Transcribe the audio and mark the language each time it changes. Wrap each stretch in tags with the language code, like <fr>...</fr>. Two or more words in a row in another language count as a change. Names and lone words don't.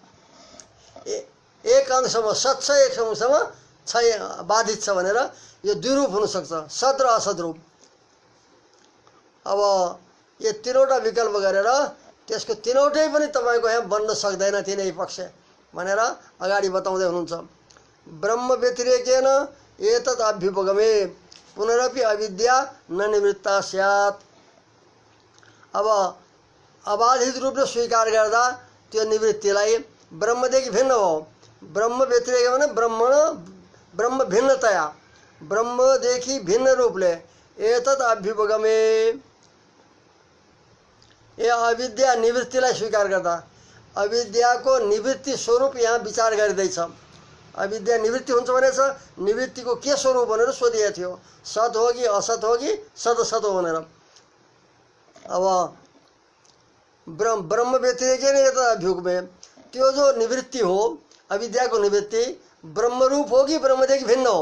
<ne>एक अंशमा सत छ, एक अंशमा बाधित छ भनेर यो द्विरूप हुन सक्छ, सत र असत रूप। अब यो तीनवटा विकल्प गरेर त्यसको तीनवटै पनि तपाईको यहाँ बन्न सक्दैन तिनै पक्ष भनेर अगाडि बताउँदै हुनुहुन्छ।</ne> <sa>ब्रह्म व्यतिरेकेन एतत् अभ्युपगमे पुनरपि अविद्या न निवृत्ता स्यात्।</sa> <ne>अब अबाधित रूपले स्वीकार गर्दा त्यो निवृत्तिलाई ब्रह्मदेखि भिन्न हो। ब्रह्म व्यतिरेक भने ब्रह्म भिन्नतया, ब्रह्मदेखि भिन्न रूपले</ne> <sa>एतत् अभ्युपगमे,</sa> <ne>ये अविद्या निवृत्तिलाई स्वीकार गर्दा अविद्याको निवृत्ति स्वरूप यहाँ विचार गरिँदैछ। अविद्या निवृत्ति हुन्छ भनेछ, निवृत्तिको के स्वरूप भनेर सोधिएको थियो, सत हो कि असत हो कि सदसत हो भनेर। अब ब्रह्म व्यतिरेकै नै</ne> <sa>यता अभ्युपगमे,</sa> <ne>त्यो जो निवृत्ति हो अविद्याको निवृत्ति ब्रह्मरूप हो कि ब्रह्मदेखि भिन्न हो?</ne>